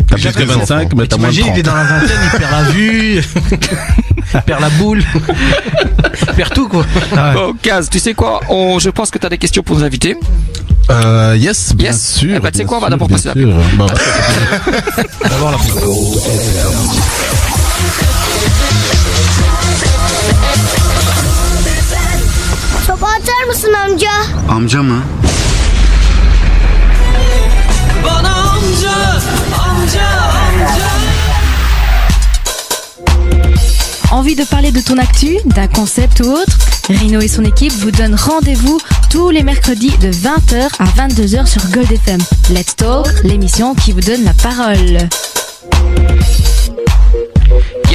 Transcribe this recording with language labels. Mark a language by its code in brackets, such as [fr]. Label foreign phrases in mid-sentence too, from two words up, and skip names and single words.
[fr] T'as plus que 25, mais t'as moins de 30. Il est dans la vingtaine, il perd la vue, il perd la boule, il perd tout, quoi. Bon, Kaz, tu sais quoi? Je pense que t'as des questions pour nos invités. Yes, bien sûr. Eh ben, tu sais quoi, on va d'abord passer la pub. D'abord la pub. [tr] Soba atar mısın amca? Amca mı? Bana amca. [fr] Envie de parler de ton actu, d'un concept ou autre? Rino et son équipe vous donnent rendez-vous tous les mercredis de 20h à 22h sur Gold FM. Let's Talk, l'émission qui vous donne la parole.